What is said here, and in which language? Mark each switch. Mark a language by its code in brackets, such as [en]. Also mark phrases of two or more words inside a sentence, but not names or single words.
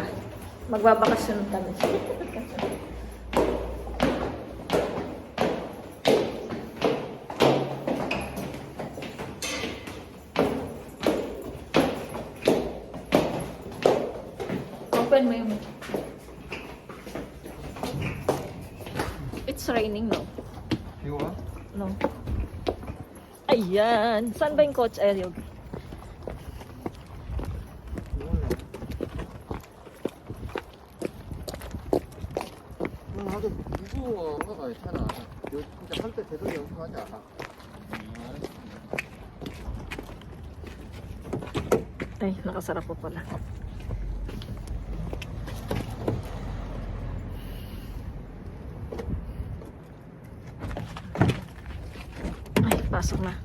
[tl] Magbabakasyon kami. Open mo yung... [en] It's raining, no? [ko] 이거 봐. [tl] No. Ayan! Saan ba yung coach, Eliog? [ko] 아주 무거워. 거가 괜찮아. 진짜 할 때 제대로 연습하자. [tl] Ay, nakasarap po pala. Ay, pasok na.